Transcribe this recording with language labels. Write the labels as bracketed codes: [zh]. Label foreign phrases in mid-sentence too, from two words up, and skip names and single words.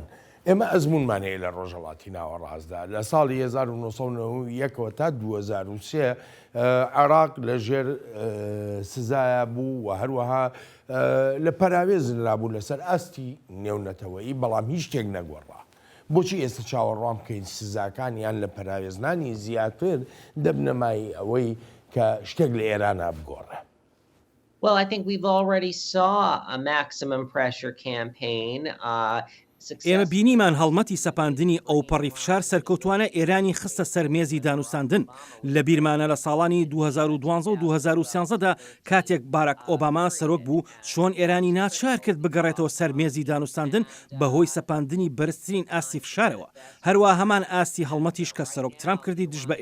[ckb] ئێمە ئەزمونمان هەیە لە ڕۆژهەڵاتی ناوەڕاستدا لە ساڵی 1990 تا 2003 عێراق لەژێر سزایە بوو و هەروەها لە پەراوێزن رابوو لەسەر ئاستی نێونەتەوەیی بەڵام هیچ شتێک نەگۆڕا. بۆچی ئێستا چاوەڕوان بکەین سزاکانیان لە پەراوێزنانی زیاتر دەبنەمای ئەوەی کە شتێک لە ئێرانە بگۆڕێ؟ [en] Well, I think we've already saw a maximum pressure campaign. [ckb] ئێمە بینیمان هەڵمەتی سەپاندنی ئەو پەڕی فشار سەرکەوتوانە ئێرانی خستە سەرمێزی دانوستاندن لە بیرمانە لە ساڵانی 2012 و 2013دا کاتێک باراک ئۆباما سەرۆک بوو چۆن ئێرانی ناچار کرد بگەڕێتەوە سەرمێزی دانوستاندن بەهۆی سەپاندنی بەرزترین ئاستی فشارەوە هەروە هەمان ئاستی هەڵمەتیش کە سەرۆک ترامپ کردی دژ بە